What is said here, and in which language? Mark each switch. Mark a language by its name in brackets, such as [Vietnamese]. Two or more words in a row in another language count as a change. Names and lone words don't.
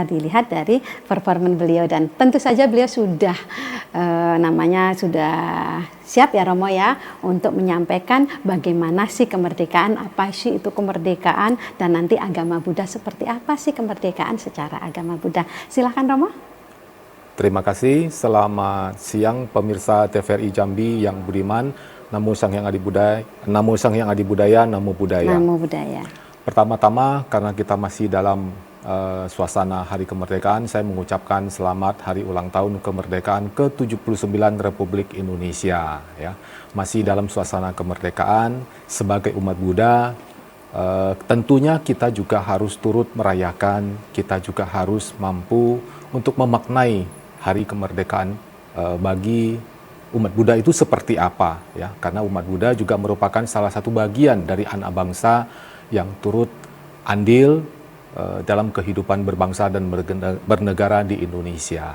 [Indonesian] Dilihat dari performan beliau, dan tentu saja beliau sudah sudah siap ya Romo ya untuk menyampaikan bagaimana sih kemerdekaan, apa sih itu kemerdekaan, dan nanti agama Buddha seperti apa sih kemerdekaan secara agama Buddha. Silahkan Romo. Terima kasih. Selamat siang pemirsa TVRI Jambi yang budiman. [Pali] Namo Sang Hyang Adi Budaya, Namo Sang Hyang Adi Budaya, Namo Buddhaya. Namo Buddhaya. [Indonesian] Pertama-tama, karena kita masih dalam suasana Hari Kemerdekaan, saya mengucapkan selamat Hari Ulang Tahun Kemerdekaan ke-79 Republik Indonesia. Ya, masih dalam suasana kemerdekaan sebagai umat Buddha. Tentunya kita juga harus turut merayakan, kita juga harus mampu untuk memaknai Hari Kemerdekaan bagi umat Buddha itu seperti apa, ya, karena umat Buddha juga merupakan salah satu bagian dari anak bangsa yang turut andil dalam kehidupan berbangsa dan bernegara di Indonesia.